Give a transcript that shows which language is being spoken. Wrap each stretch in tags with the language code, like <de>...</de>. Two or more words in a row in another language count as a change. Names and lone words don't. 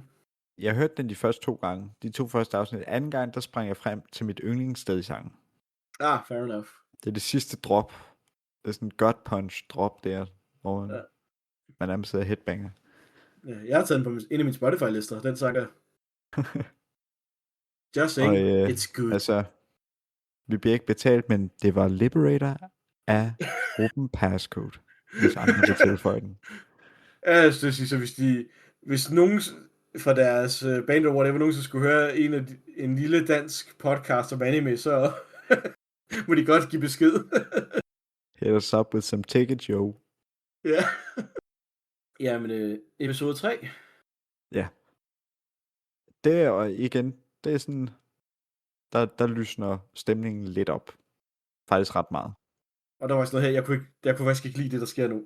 <da>Jeg hørte den de første 2 gange. De 2 første afsnit. Anden gang, der sprang jeg frem til mit yndlingssted i sangen.</da> <en>Ah, fair enough.</en> <da>Det er det sidste drop. Det er sådan en</da> <en>gut punch drop</en> <da>der, hvor man nærmest sidder headbanger. Ja, jeg har taget den på en af mine Spotify-lister, den sang der.</da> <en>Just saying, it's good.</en> <da>Altså, vi bliver ikke betalt, men det var Liberator af Open Passcode, hvis andre vil tilføje den. Ja, jeg synes, så hvis nogen fra deres band eller whatever, nogen skulle høre en lille dansk podcast om anime, så må de godt give besked.</da> <en>Hit us up with some tickets, Joe.</en> <da>Ja. Jamen, episode 3. Ja. Det er igen, det er sådan, der lysner stemningen lidt op. Faktisk ret meget. Og der var sådan noget her, jeg kunne faktisk ikke lide det, der sker nu.</da>